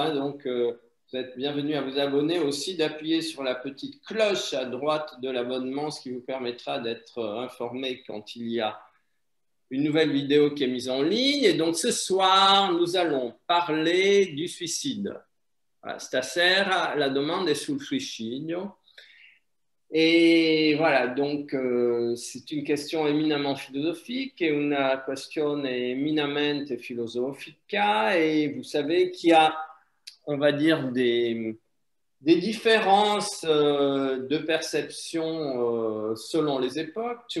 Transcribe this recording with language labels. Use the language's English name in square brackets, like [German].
[French] Donc, vous êtes bienvenus à vous abonner, aussi d'appuyer sur la petite cloche à droite de l'abonnement, ce qui vous permettra d'être informé quand il y a une nouvelle vidéo qui est mise en ligne. Et donc, ce soir, nous allons parler du suicide. [Italian] Stasera la domanda è sul suicidio. [French] Et voilà, donc c'est une question éminemment philosophique et une [Italian] questione eminamente filosofica. [French] Et vous savez qu'il y a, on va dire, des [Italian] differenze [French] de perception selon les époques.